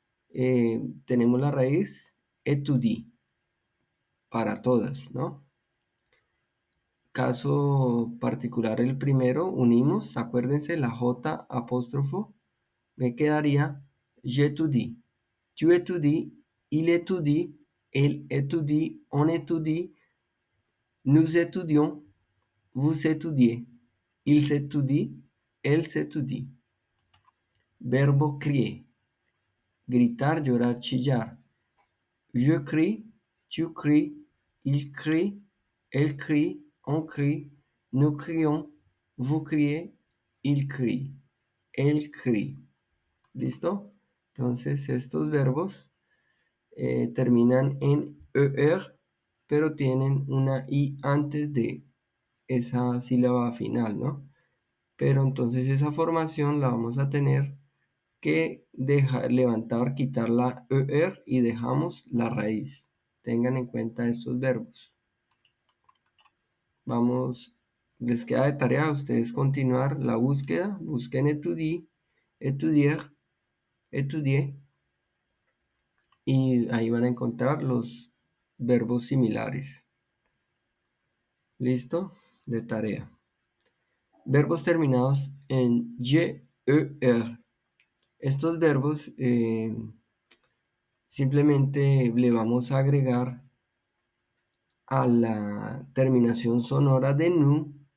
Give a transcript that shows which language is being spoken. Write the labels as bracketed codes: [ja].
[es] Tenemos la raíz étudie para todas, ¿no? Caso particular el primero, unimos, acuérdense, la J apóstrofo, me quedaría j'étudie. [fr] Tu étudies, il étudie, elle étudie, on étudie, nous étudions, vous étudiez, il s'étudie, elle s'étudie. [es] Verbo crier, gritar, llorar, chillar. [fr] Je crie, tu cries, il crie, elle crie, on crie, nous crions, vous criez, il crie, elle crie. [es] ¿Listo? Entonces estos verbos terminan en ER, pero tienen una I antes de esa sílaba final, ¿no? Pero entonces esa formación la vamos a tener que dejar, levantar, quitar la ER y dejamos la raíz. Tengan en cuenta estos verbos. Vamos, les queda de tarea a ustedes continuar la búsqueda. Busquen étudier, étudier, étudier. Y ahí van a encontrar los verbos similares. ¿Listo? De tarea. Verbos terminados en YER. Estos verbos simplemente le vamos a agregar a la terminación sonora de NU.